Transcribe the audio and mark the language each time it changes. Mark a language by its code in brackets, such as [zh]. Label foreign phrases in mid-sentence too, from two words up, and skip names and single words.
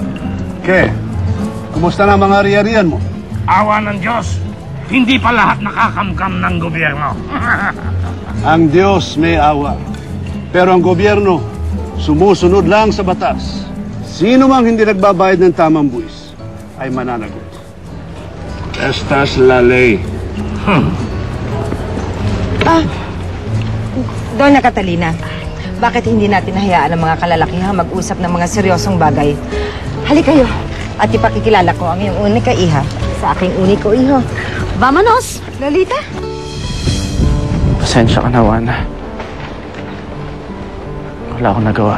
[tl] Ke, kumusta na mga ari-arian mo? Awa ng Diyos, hindi pa lahat nakakamkam ng gobyerno. Ang Diyos may awa. Pero ang gobyerno, sumusunod lang sa batas. Sino mang hindi nagbabayad ng tamang buwis ay mananagot. [es] Estas la ley. [tl] Donna Catalina, bakit hindi natin hayaan ang mga kalalakihang mag-usap ng mga seryosong bagay? Halika kayo at ipakikilala ko ang iyong [es] unika iha [tl] sa aking [es] uniko iho. Vamonos! [tl] Lolita? Pasensya ka na, Juana. Wala akong nagawa.